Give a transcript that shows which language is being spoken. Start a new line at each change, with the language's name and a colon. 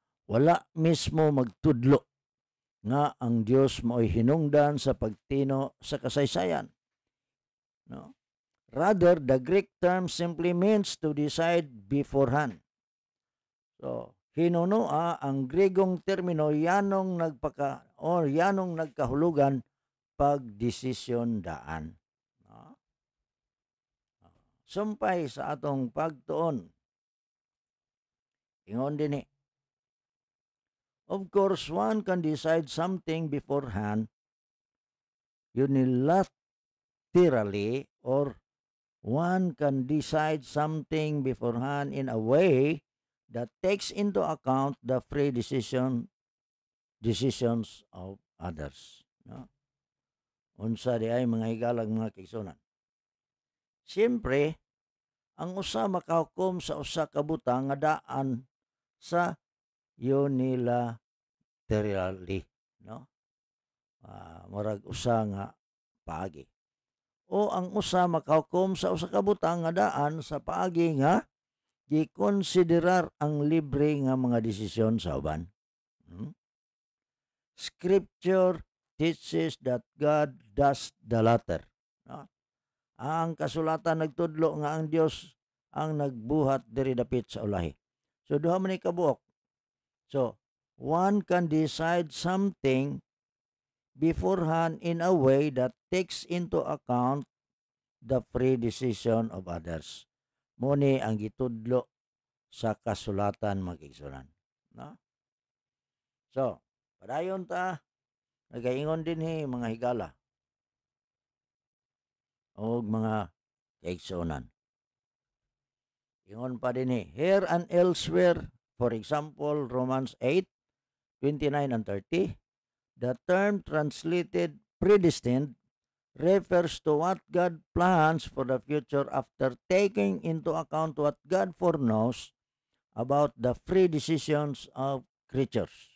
Cebuano: Wala mismo magtudlo nga ang Dios mao'y hinungdan sa pagtino sa kasaysayan, no?
English: Rather, the Greek term simply means to decide beforehand.
Cebuano: So, hinunua ang Gregong termino yanong nagkahulugan pagdesisyon daan. No? Sumpay sa atong pagtuon. Ingon din
English: of course, one can decide something beforehand unilaterally, or one can decide something beforehand in a way that takes into account the free decisions of others.
Cebuano: No? Unsa di ay mga higalag mga kaigsunan. Siyempre, ang usa makahukom sa usa ka butang nga daan sa unilaterally, no? Murag usa nga paagi. O ang usa makahukom sa usa ka butang nga daan sa paagi nga gikonsiderar ang libre nga mga desisyon sa uban.
English: Scripture teaches that God does the latter.
Cebuano: No? Ang kasulatan nagtudlo nga ang Dios ang nagbuhat diri dapit sa ulahi. So duha man ni kabuok.
English: So one can decide something beforehand in a way that takes into account the free decision of others.
Cebuano: Muni ang gitudlo sa kasulatan mag-igsunan. No? So, padayon ta, nagaingon din mga higala o mga kaigsunan. Ingon pa din
English: here and elsewhere, for example, Romans 8:29 and 30, the term translated predestined refers to what God plans for the future after taking into account what God foreknows about the free decisions of creatures.